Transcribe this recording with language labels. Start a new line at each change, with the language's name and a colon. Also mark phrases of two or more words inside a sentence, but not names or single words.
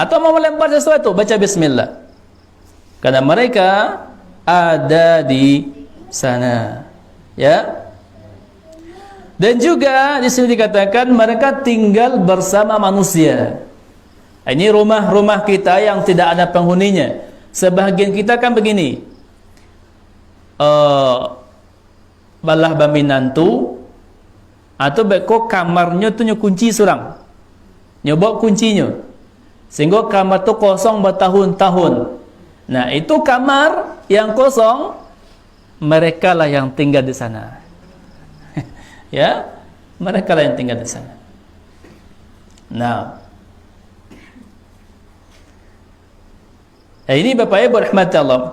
Indonesian: Atau mau melempar sesuatu, baca bismillah. Karena mereka ada di sana. Ya. Dan juga di sini dikatakan mereka tinggal bersama manusia. Ini rumah-rumah kita yang tidak ada penghuninya. Sebahagian kita kan begini.
Minangkabau: Balah baminantu atau beko kamarnya tu kunci surang.
Indonesian: Nyoba kuncinya. Sehingga kamar tu kosong bertahun-tahun. Nah, itu kamar yang kosong, mereka lah yang tinggal di sana. Ya, mereka lah yang tinggal di sana. Nah, ini Bapak Ibu rahmati Allah.